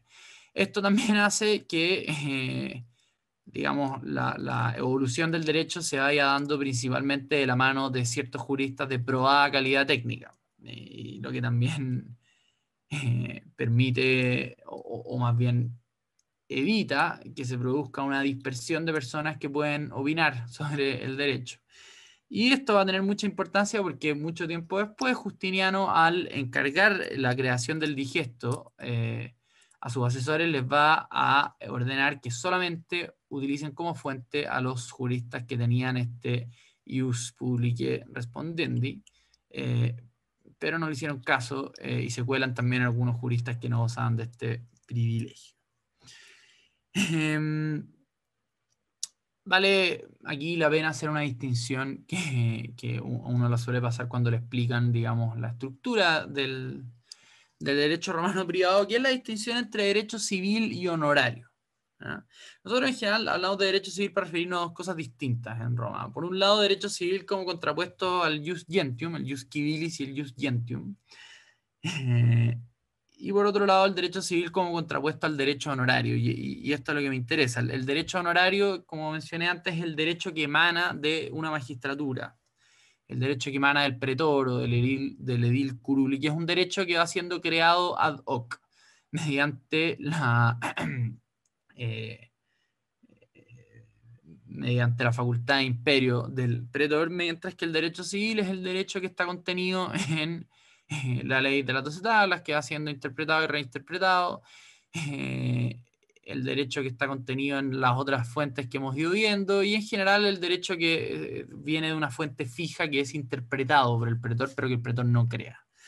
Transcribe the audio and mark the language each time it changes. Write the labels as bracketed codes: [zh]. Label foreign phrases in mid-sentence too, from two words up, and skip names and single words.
[es] Esto también hace que, digamos, la evolución del derecho se vaya dando principalmente de la mano de ciertos juristas de probada calidad técnica, y lo que también permite, o más bien evita que se produzca una dispersión de personas que pueden opinar sobre el derecho. Y esto va a tener mucha importancia porque mucho tiempo después Justiniano, al encargar la creación del digesto, a sus asesores les va a ordenar que solamente utilicen como fuente a los juristas que tenían este [la] ius publicae respondendi, [es] pero no le hicieron caso y se cuelan también algunos juristas que no gozaban de este privilegio. Vale aquí la pena hacer una distinción que uno la suele pasar cuando le explican, digamos, la estructura del derecho romano privado, que es la distinción entre derecho civil y honorario. ¿Ya? Nosotros en general hablamos de derecho civil para referirnos a dos cosas distintas en Roma. Por un lado, derecho civil como contrapuesto al [la] jus gentium, [es] el [la] jus civilis [es] y el [la] jus gentium. [es] Y por otro lado, el derecho civil como contrapuesto al derecho honorario. Y esto es lo que me interesa. El derecho honorario, como mencioné antes, es el derecho que emana de una magistratura. El derecho que emana del pretor o del edil curuli, que es un derecho que va siendo creado [la] ad hoc [es] mediante eh, mediante la facultad de imperio del pretor, mientras que el derecho civil es el derecho que está contenido en la ley de las 12 tablas, que va siendo interpretado y reinterpretado, el derecho que está contenido en las otras fuentes que hemos ido viendo, y en general el derecho que viene de una fuente fija que es interpretado por el pretor, pero que el pretor no crea.